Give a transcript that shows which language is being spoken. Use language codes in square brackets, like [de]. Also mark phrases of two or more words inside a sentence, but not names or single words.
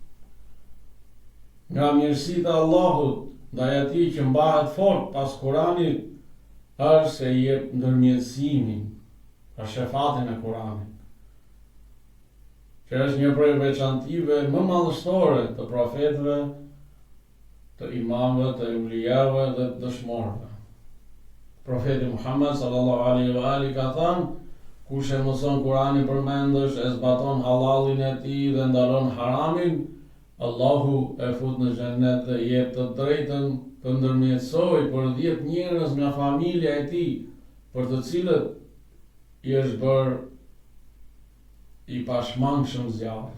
[sq] Nga mirësitë e Allahut ndaj atij që mbahet fort pas Kuranit është se i jep ndërmjetësimin, pra shefatin e Kuranit, që është një prej veçantive më madhështore të profetëve, të imamëve, të ulijave dhe të dëshmorëve. Profeti Muhammed [ar] صلى الله عليه وآله [sq] ka thënë: kush e mëson Kuranin përmendësh, e zbaton halalin e tij dhe ndalon haramin, Allahu e fut në xhennet dhe i jep të drejtën të ndërmjetësoj për 10 njerëz nga familja e tij, për të cilët i është bërë i pashmangshëm zjarri.